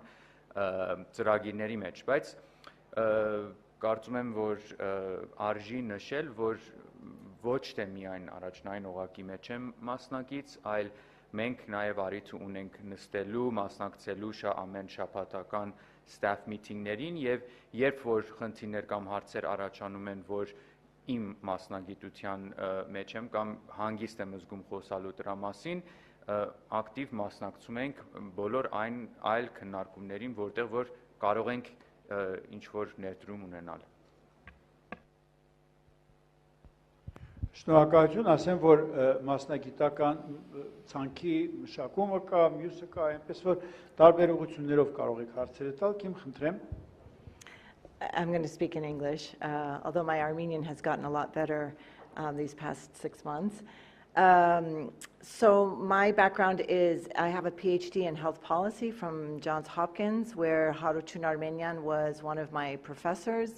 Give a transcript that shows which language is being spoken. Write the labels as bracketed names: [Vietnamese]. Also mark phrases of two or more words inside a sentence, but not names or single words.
[Armenian] ծրագիրների մեջ, բայց կարծում եմ, որ արժի նշել, որ ոչ թե միայն առաջնային օղակի մեջ եմ մասնակից, այլ մենք նաև առիթ ունենք նստելու, մասնակցելու ամեն շաբաթական [English] staff meeting- [Armenian] ներին եւ երբ որ խնդիրներ կամ հարցեր առաջանում են, որ իմ մասնագիտության մեջ եմ կամ հանգիստ եմ զգում խոսալու դրա մասին, ակտիվ մասնակցում ենք բոլոր այն այլ քննարկումներին, որտեղ որ կարող ենք ինչ որ ներդրում ունենալ։ Շնորհակալություն, ասեմ, որ մասնագիտական ցանկի մշակումը կա, մյուսը կա, այնպես որ տարբեր ուղղություններով կարող եք հարցերը տալ, Կիմ, խնդրեմ։ [English] I'm going to speak in English, although my Armenian has gotten a lot better these past 6 months. So my background is I have a PhD in health policy from Johns Hopkins, where Harutun Armenian was one of my professors.